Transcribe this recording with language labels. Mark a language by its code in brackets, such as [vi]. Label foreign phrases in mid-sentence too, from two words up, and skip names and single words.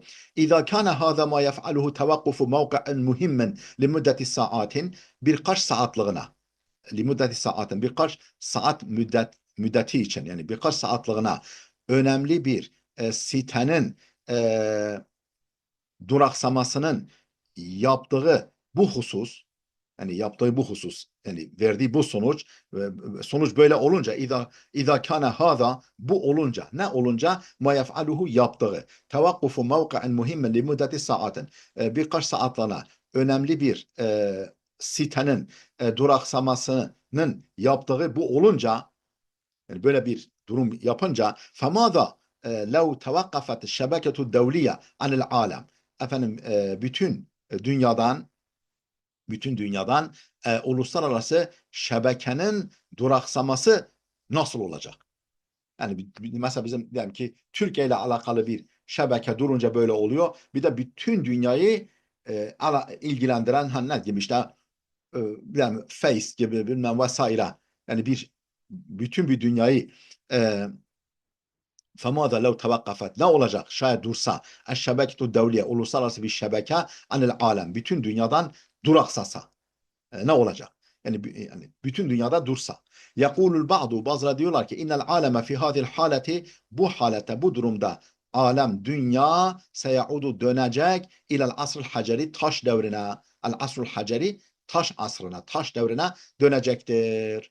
[ar] إذا كان هذا ما يفعله توقف موقع مهم لمدة ساعة, [tr] birkaç saatliğine, birkaç saat müddeti için, yani birkaç saatliğine önemli bir sitenin e, duraksamasının yaptığı bu husus, yani verdiği bu sonuç böyle olunca, [ar] إذا كان هذا, [tr] bu olunca, ne olunca? [ar] ما يفعله, [tr] yaptığı, [ar] توقف موقع مهم لمدة ساعة, [tr] birkaç saatliğine önemli bir sitenin duraksamasının yaptığı bu olunca, yani böyle bir durum yapınca, [ar] فَمَاذَا لَوْ تَوَقَّفَتْ الشَّبَكَةُ الدَّوْلِيَّةِ عَنِ الْعَالَمِ, [tr] bütün dünyadan uluslararası şebekenin duraksaması nasıl olacak? Yani mesela bizim diyelim ki Türkiye ile alakalı bir şebeke durunca böyle oluyor. Bir de bütün dünyayı ilgilendiren ne gibi işte yani Face gibi bilmem vesaire. Yani bütün bir dünyayı e, [ar] فَمَاذَا لَوْ تَوَقَّفَتْ, [tr] ne olacak şayet dursa [ar] الشبكة الدولية, [tr] uluslararası bir şebeke, [ar] عن العالم, [tr] bütün dünyadan duraksasa ne olacak? Yani bütün dünyada dursa. [ar] يقول البعض, [tr] bazıları diyorlar ki [ar] إن العالم في هذه الحالة, [tr] bu halete, bu durumda dünya seyaudu, dönecek [ar] إلى العصر الحجري, [tr] taş devrine, [ar] العصر الحجري, [tr] taş asrına, taş devrine dönecektir.